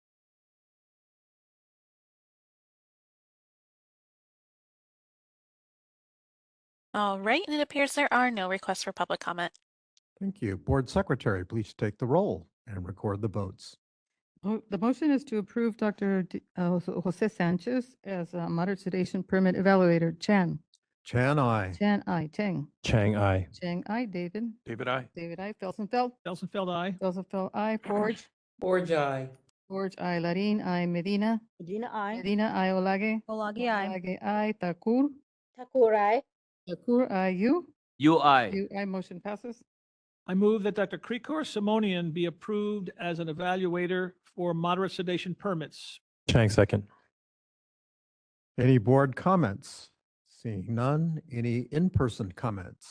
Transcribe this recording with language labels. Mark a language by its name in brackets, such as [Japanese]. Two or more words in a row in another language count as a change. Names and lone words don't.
[English] All right, and it appears there are no requests for public comment. Thank you. Board Secretary, please take the roll and record the votes. The motion is to approve Dr. Jose Sanchez as a moderate sedation permit evaluator. Chan. Chan, aye. Chan, I. Cheng. Chang, I. Cheng, I. David. David, I. David, I. Felsenfeld. Felsenfeld, aye. Felsenfeld, I. Forge. Forge, aye. Forge, I. Larin, I. Medina. Medina, I. Medina, I. Olage. Olagi, aye. Olage, I. Takur. Thakur, aye. Takur, I. You. You, aye. You, I. Motion passes. I move that Dr. Krikor Simonian be approved as an evaluator for moderate sedation permits. Chang, second. Any board comments? Seeing none. Any in-person comments?